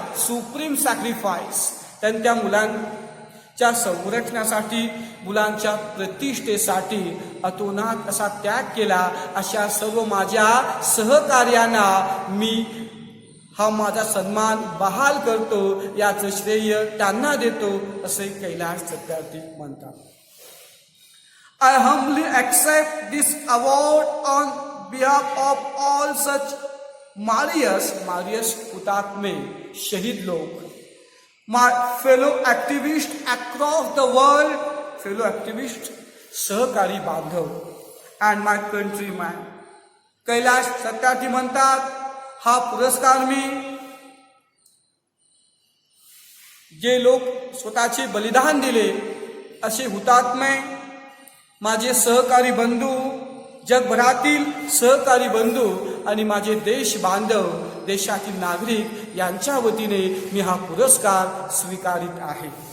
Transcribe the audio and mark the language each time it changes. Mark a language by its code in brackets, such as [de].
[en] Supreme sacrifice. [mr] त्यांनी त्या मुलांच्या संरक्षणासाठी, मुलांच्या प्रतिष्ठेसाठी अतोनात असा त्याग केला. अशा सर्व माझ्या सहकार्यांना मी हा माझा सन्मान बहाल करतो, याचं श्रेय त्यांना देतो असे कैलास सत्यार्थी म्हणतात. [en] I humbly accept this award on behalf of all such martyrs [mr] हुतात्मे, शहीद लोक, [en] my fellow activists across the world, fellow activists, [mr] सहकारी बांधव, [en] and my countrymen. [mr] Kailas Satyarthi म्हणतात, हा पुरस्कार मी जे लोक स्वतःचे बलिदान दिले असे हुतात्मे, माझे सहकारी बंधू, जगभरातील सहकारी बंधू आणि माझे देश बांधव, देशातील नागरिक यांच्या वतीने मी हा पुरस्कार स्वीकारित आहे.